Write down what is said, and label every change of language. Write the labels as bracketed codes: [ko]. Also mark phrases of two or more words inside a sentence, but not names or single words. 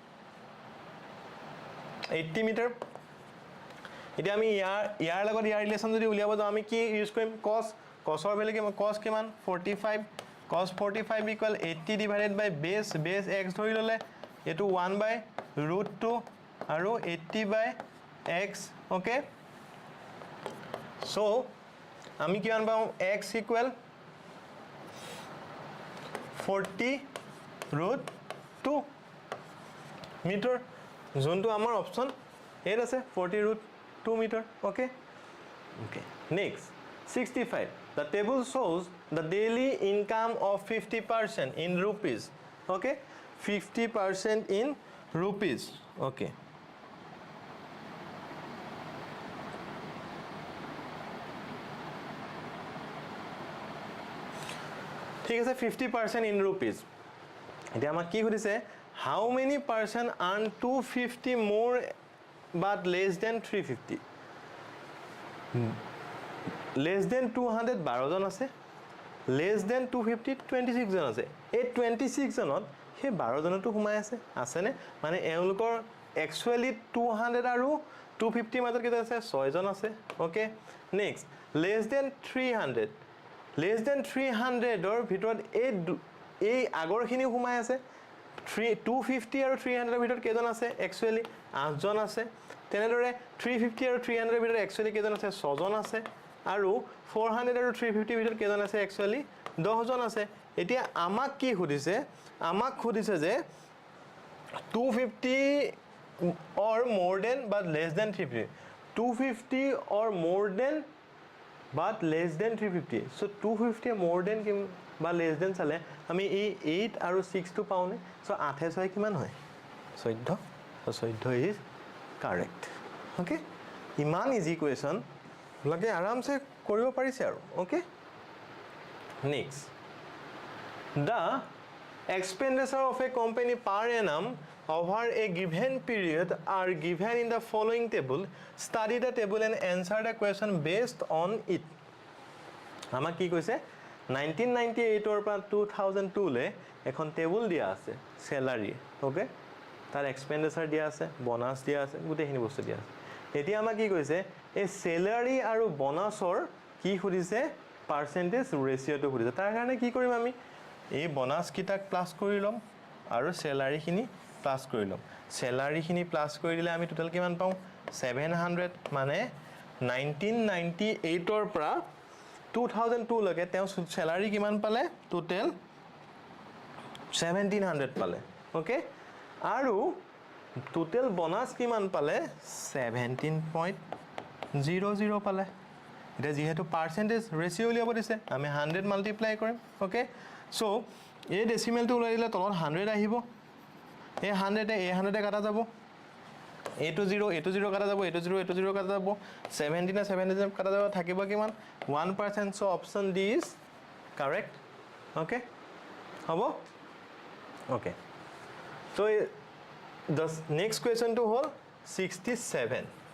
[as] 80 মিটাৰ এতিয়া আমি ইয়াৰ লগত ইয়াৰ ৰিলেচন যদি উলিয়াব যাও আমি কি ইউজ কৰিম cosৰ ভ্যালু কিমান cos কিমান 45 [en] cos 45 equal 80 divided by base x [as] ধৰি ললে এটো 1/√2 আৰু [en] 80 by x okay so [as] আমি কিমান পাম [en] x equal 40√2 মিটাৰ [as] যোনটো আমাৰ অপচন এৰ আছে [en] 40√2 মিটাৰ okay next 65 the table shows the daily income of 50% in rupees okay 50% in rupees okay [as] ঠিক আছে [en] 50% in rupees [as] এটা আমাক কি কৰিছে [en] how many person earn 250 more but less than 350 less than 200 [as] 12 জন আছে [en] less than 250 [as] 26 জন আছে এই 26 জনত হে 12 জনটো ঘুমাই আছে নে মানে এওঁলোকৰ actually 200 আৰু 250 মাজত কেটা আছে 6 জন আছে [en] okay next less than 300 [as] less than 300 or ভিতৰত এই আগৰখিনি ঘুমাই আছে 250 আৰু 300 ভিতৰত কেজন আছে একচুয়ালি 8 জন আছে তেনেদৰে 350 আৰু 300 ভিতৰত একচুয়ালি কেজন আছে 6 জন আছে আৰু 400 আৰু 350 ভিতৰত কেজন আছে একচুয়ালি 10 জন আছে এতিয়া আমাক কি খুদিছে আমাক খুদিছে যে [en] 250 or more than but less than 350 250 or more than but less than 350 so 250 more than বা less than চালে [as] আমি এই 8 আৰু 6 টো পাওনে [en] so 8 6 কিমান হয় 14 so 14 is correct okay [as] ইমান ইজি কোৱেশ্চন লাগে আৰামসে কৰিব পাৰিছে আৰু [en] okay next the expenditure of a company per annum over a given period are given in the following table study the table and answer the question based on it [as] আমাক কি কৈছে [en] 1998 [as] or 2002 লে এখন টেবুল দিয়া আছে স্যালারি ওকে তার এক্সপেন্ডিচার দিয়া আছে বোনাস দিয়া আছে গুটেখিনি বস্তু দিয়া আছে এতিয়া আমাক কি কৈছে এই স্যালারি আৰু বোনাসৰ কি খুদিছে পার্সেন্টেজ ৰেশিওটো খুদিছে তাৰ কাৰণে কি কৰিম আমি এই বোনাস কিটাক প্লাস কৰি লম আৰু স্যালারি খিনি প্লাস কৰি লম স্যালারি খিনি প্লাস কৰি দিলে আমি টোটাল কিমান পাও 700 মানে 1998 ৰ পৰা 2002 লগে তেও স্যালারি কিমান পালে টোটাল 1700 পালে ওকে আৰু টোটাল বোনাস কিমান পালে 17.00 পালে এটা যেহেতু পার্সেন্টেজ রেশিও লিয়াব দিছে আমি 100 মাল্টিপ্লাই কৰিম ওকে সো এই ডেসিমেল টো উলাই দিলে তলত 100 আহিব এই 100 এ 100 কাটা যাব A to 0 কাটা যাব A to 0 কাটা যাব 17 না 17 কাটা যাব থাকিব কিমান 1% [en] so option D is correct okay [as] হবো [en] okay so the next question to hold 67